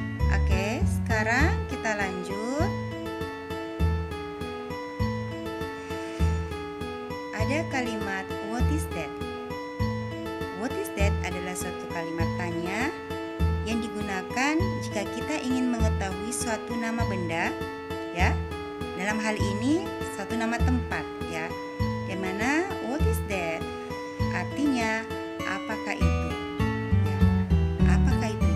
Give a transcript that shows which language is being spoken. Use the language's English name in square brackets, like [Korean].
[Indonesian] Oke, sekarang kita lanjut. Ada kalimat [English] what is that? What is that [Indonesian] adalah suatu kalimat tanya yang digunakan jika kita ingin mengetahui suatu nama benda, ya. Dalam hal ini suatu nama tempat, ya. Di mana [English] what is that [Indonesian] artinya apakah itu? Ya. Apakah itu?